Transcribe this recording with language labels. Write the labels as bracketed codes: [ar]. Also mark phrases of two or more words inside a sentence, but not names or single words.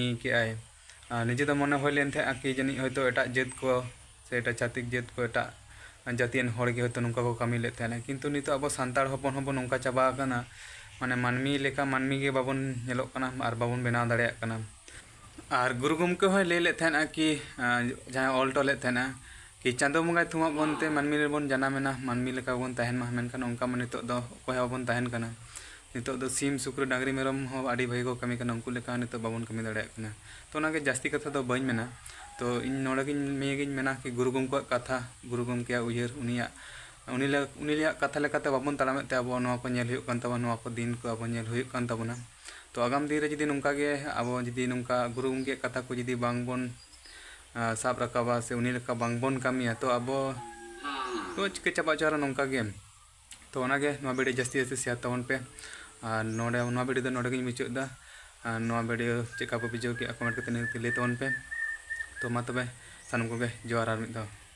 [sat] के आय निजे तो मने होय लेन थे कि जनी हयतो एटा जात को से एटा छातिक जात को एटा जातियन हड़ के हयतो नोंका को कमी ले थे, किंतु नितो अब सानताड़ हपन हबो नोंका चाबा आकाना माने मानमी लेका मानमी के बाबन नेलोग कना आर बाबन बनाव दाड़ेयाग कना। और गुरु गमके होय लay ले थेना कि जहां ऑल टले थेना कि चांदो बंगाय थुमा बनते मानमी बन जानामेना मानमी लेका बन तहन मा मेनखान ओंका मा नितो दो अकय बाबन तहन कना। नितो दो सीम सुक्र डांगरी मेरम हो आडी भाई को कमी कना उनकु लेका नितो बाबन कमी दाड़ेयाग कना। तो ओनागे जास्ती कथा दो बाñ मेना, तो इन नोड़ेगिन मेगिन मेना कि गुरु गमको कथा गुरु गमके उयहर उनिया कथा लेकाते बाबन ताड़ामेते आबो नोआ को नेल हुयुग कान ताबोना, नोआ को दिन को आबो नेल हुयुग कान ताबोना। तो आगाम दिन रे जुदी नोंका गे आबो जुदी नोंका गुरु गमके कथा को जुदी बांगबन साब रकाबा से उनी लेका बांगबन कामिया तो आबो तो चिके चाबा चारा नोंका गे। तो ओनागे नोआ वीडियो जास्ती जास्ती शेयर ताबन पे और नोडे नोआ वीडियो दो नोडे गिन मुचाद दा। नोआ वीडियो चेका पे बुझाव के कमेंट करते लay ताबन पे। तो मा तबे ᱥᱟᱱᱟᱢ ᱠᱚᱜᱮ ᱡᱚᱦᱟᱨ ᱟᱨ ᱢᱤᱫ ᱫᱷᱟᱣ